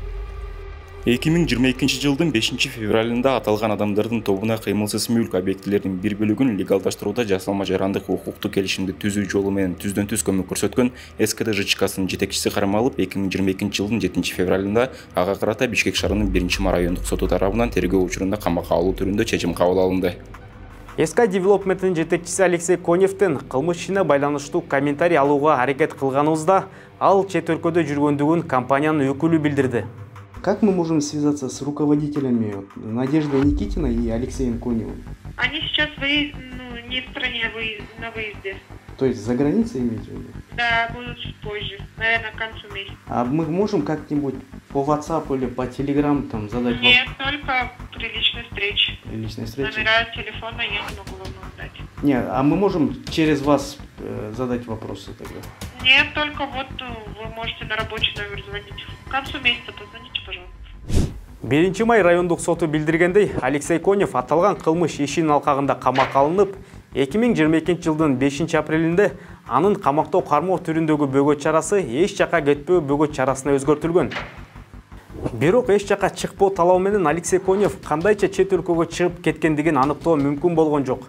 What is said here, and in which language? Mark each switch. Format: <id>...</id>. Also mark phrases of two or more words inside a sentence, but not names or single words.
<ky>2022-жылдын 5-февралында аталган адамдардын тобуна кыймылсыз мүлк объектилеринин бир бөлүгүн легалдаштырууда жасалма жарандык укуктук келишимди түзүү жолу менен түздөн-түз көмөк көрсөткөн СКД ЖЧКсынын жетекчиси кармалып, 2022-жылдын 7-февралында ага карата Бишкек шаарынын 1-Мара райондук соту тарабынан тергөө учурунда камакка алуу түрүндө чечим кабыл алынды. СК Development'ın жетекчиси Алексей Коневдин кылмыш ишине байланыштуу комментарий алууга аракет кылганыбызда ал чет өлкөдө жүргөндүгүн компаниянын өкүлү билдирди.</ky> <ru>Как мы можем связаться с руководителями Надеждой Никитиной и Алексеем Коневым? Они сейчас не в стране, на выезде. То есть за границей имеете в виду? Да, будут чуть позже, наверное, к концу месяца. А мы можем как-нибудь по WhatsApp или по Telegram там задать вопрос? Нет, только при личной встрече. При личной встрече? Номера телефона я не могу вам дать. Нет, а мы можем через вас задать вопросы тогда? Нет, только вот вы можете на рабочий номер звонить. К концу месяца позвоните, пожалуйста.</ru> <ky>1-Май райондук соту билдиргендей, Алексей Конев аталган кылмыш ишинин алкагында камакка алынып, 2022-жылдын 5-апрелинде анын камактоо кармоо түрүндөгү бөгөт чарасы эч жака кетпөө бөгөт чарасына өзгөртүлгөн. Бирок эч жака чыкпоо талабы менен Алексей Конев кандайча чет өлкөгө чыгып кеткендигин аныктоо мүмкүн болгон жок.</ky>